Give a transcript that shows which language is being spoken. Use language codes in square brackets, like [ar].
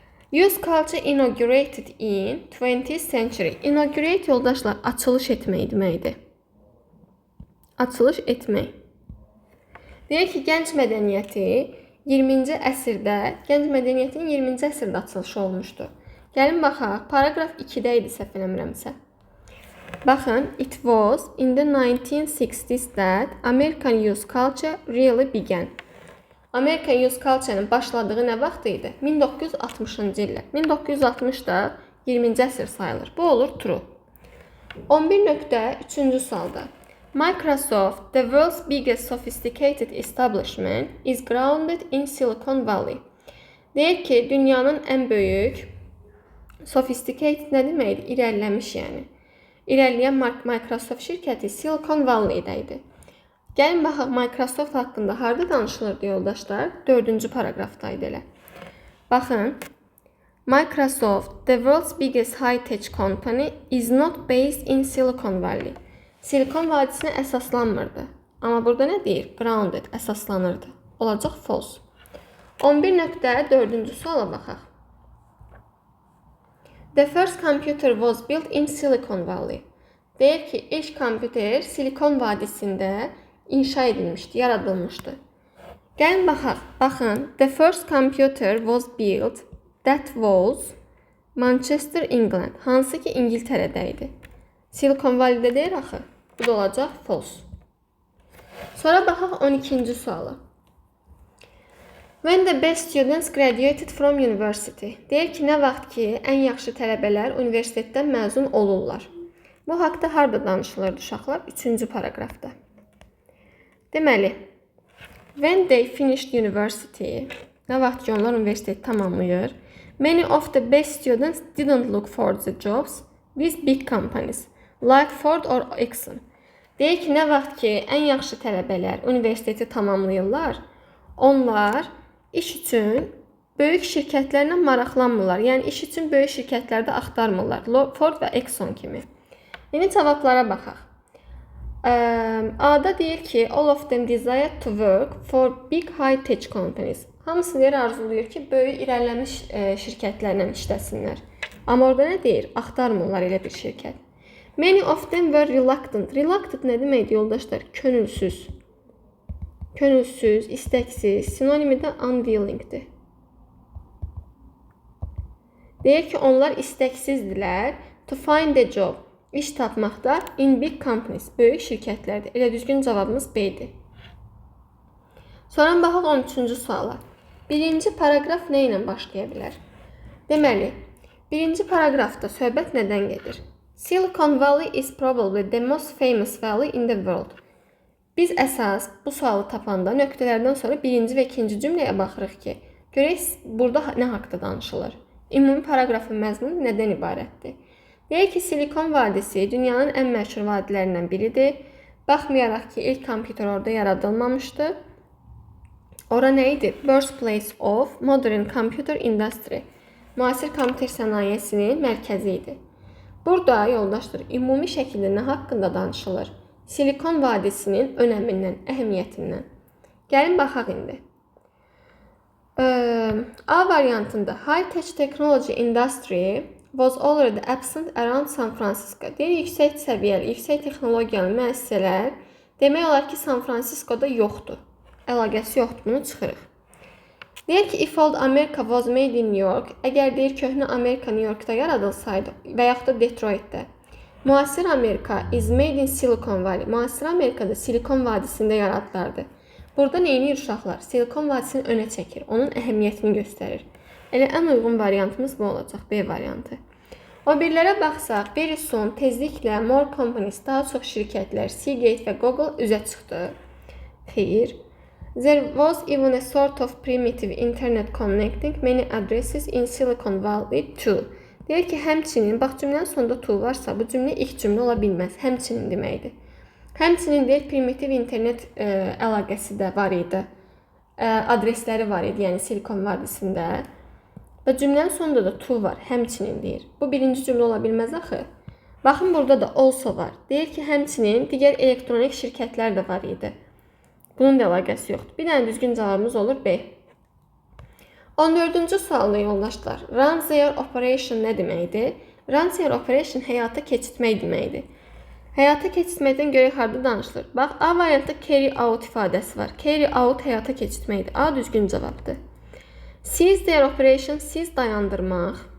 [en] Use culture inaugurated in 20th century. [az] Inaugurate, yoldaşlar, açılış etmək deməkdir. Açılış etmək. Deyir ki, gənc mədəniyyəti 20-ci əsrdə, gənc mədəniyyətin 20-ci əsrdə açılışı olmuşdu. Gəlin baxaq, paragraf 2-də idi səhv eləmirəmsə. Baxın, [en] it was in the 1960s that American youth culture really began. American youth culture- [az] nın başladığı nə vaxt idi? 1960-cı illər. 1960 da 20-ci əsr sayılır. Bu olur true. 11.3-cü sualda. [en] Microsoft, the world's biggest sophisticated establishment, is grounded in Silicon Valley. [az] Deyir ki, dünyanın ən böyük sophisticated nə deməkdir? İrəliləmiş yəni. İrəliyən Microsoft şirkəti Silicon Valley-də idi. Gəlin baxaq, Microsoft haqqında harada danışılırdı, yoldaşlar? 4-cü paragrafdaydı elə. Baxın, [en] Microsoft, the world's biggest high-tech company, is not based in Silicon Valley. [az] Silikon vadisinə əsaslanmırdı. Amma burada nə deyir? Grounded, əsaslanırdı. Olacaq false. 11.4-cü suala baxaq. [en] The first computer was built in Silicon Valley. [az] Deyir ki, ilk kompüter Silikon vadisində inşa edilmişdi, yaradılmışdı. Gəlin baxaq. Baxın, [en] the first computer was built that was Manchester, England. [az] Hansı ki İngiltərədə idi. Silicon Valley-də deyir axı. Bu da olacaq false. Sonra baxaq 12-ci suala. [en] When the best students graduated from university. [az] Deyir ki, nə vaxt ki, ən yaxşı tələbələr universitetdən məzun olurlar. Bu haqda harda danışılırdı uşaqlar? 3-cü paragrafda. Deməli, [en] when they finished university, [az] nə vaxt ki, onlar universiteti tamamlayır, [en] many of the best students didn't look for the jobs with big companies, like Ford or Exxon. [az] Deyir ki, nə vaxt ki, ən yaxşı tələbələr universiteti tamamlayırlar, onlar iş üçün böyük şirkətlərlə maraqlanmırlar. Yəni, iş üçün böyük şirkətlərdə axtarmırlar. Ford və Exxon kimi. Yeni cavablara baxaq. A-da deyir ki, [en] all of them desire to work for big high-tech companies. [az] Hamısı deyir, arzuluyur ki, böyük irəliləmiş şirkətlərlə işləsinlər. Amma orada nə deyir? Axtarmırlar elə bir şirkət. [en] Many of them were reluctant. [az] Reluctant nə deməkdir, yoldaşlar? Könülsüz. Könülsüz, istəksiz. Sinonimi də unwillingdir. Deyir ki, onlar istəksizdirlər [en] to find a job. [az] İş tapmaqda [en] in big companies, [az] böyük şirkətlərdir. Elə düzgün cavabımız B-dir. Sonra baxaq 13-cü suala. Birinci paragraf nə ilə başlaya bilər? Deməli, birinci paragrafda söhbət nədən gedir? [en] Silicon Valley is probably the most famous valley in the world. [az] Biz əsas bu sualı tapanda nöqtələrdən sonra birinci və ikinci cümləyə baxırıq ki, görək burada nə haqda danışılır? Ümumi paragrafın məzmunu nədən ibarətdir? Deyək ki, Silikon vadisi dünyanın ən məşhur vadilərindən biridir. Baxmayaraq ki, ilk kompüter orada yaradılmamışdı. Ora nə idi? [en] Birthplace of modern computer industry. [az] Müasir kompüter sənayesinin mərkəzi idi. Burada, yoldaşlar, ümumi şəkildə nə haqqında danışılır? Silikon vadisinin önəmindən, əhəmiyyətindən. Gəlin, baxaq indi. A variantında [en] high-tech technology industry was already absent around San Francisco. [az] Deyir, yüksək səviyyəli, yüksək texnologiyalı müəssisələr demək olar ki, San Francisco'da yoxdur. Əlaqəsi yoxdur, bunu çıxırıq. Deyir ki, [en] if old America was made in New York, [az] əgər deyir köhnə Amerika New York'da yaradılsaydı və yaxud da Detroit'də, müasir Amerika [en] is made in Silicon Valley. [az] Müasir Amerikada Silikon vadisində yaradılırdı. Burada neyini uşaqlar? Silikon vadisini önə çəkir, onun əhəmiyyətini göstərir. Elə ən uyğun variantımız bu olacaq, B variantı. O birlərə baxsaq, [en] very soon [az] tezliklə [en] more companies, [az] daha çox şirkətlər, Seagate və Google üzə çıxdı. Xeyr. [en] There was even a sort of primitive internet connecting many addresses in Silicon Valley too. [az] Deyir ki, həmçinin, bax cümlənin sonunda to varsa, bu cümlə ilk cümlə ola bilməz, həmçinin deməkdir. Həmçinin deyir, primitiv internet əlaqəsi də var idi, adresləri var idi, yəni Silikon vadisində. Və cümlənin sonunda da to var, həmçinin deyir. Bu birinci cümlə ola bilməz axı. Baxın, burada da also var. Deyir ki, həmçinin digər elektronik şirkətlər də var idi. Bunun da əlaqəsi yoxdur. Bir dənə düzgün cavabımız olur B. 14-cü sualda yoldaşlar, [en] run their operation [az] nə deməkdir? [en] Run their operation [az] həyata keçirtmək deməkdir. Həyata keçirtməkdən görə harda danışılır? Bax, A variantda [en] carry out [az] ifadəsi var. [en] Carry out [az] həyata keçirtməkdir. A düzgün cavabdır. [en] Cease their operation, cease [az] dayandırmaq.